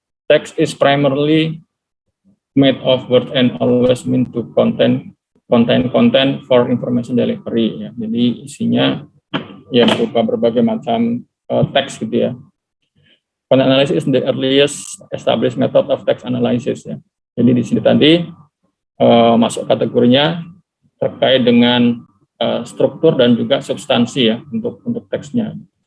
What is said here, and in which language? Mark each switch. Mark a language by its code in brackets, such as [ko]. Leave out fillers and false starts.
[en] Text is primarily made of words and always meant to content for information delivery ya. [id] Jadi isinya ya berupa berbagai macam teks gitu ya. [en] Content analysis is the earliest established method of text analysis ya. [id] Jadi di sini tadi masuk kategorinya terkait dengan struktur dan juga substansi ya untuk teksnya.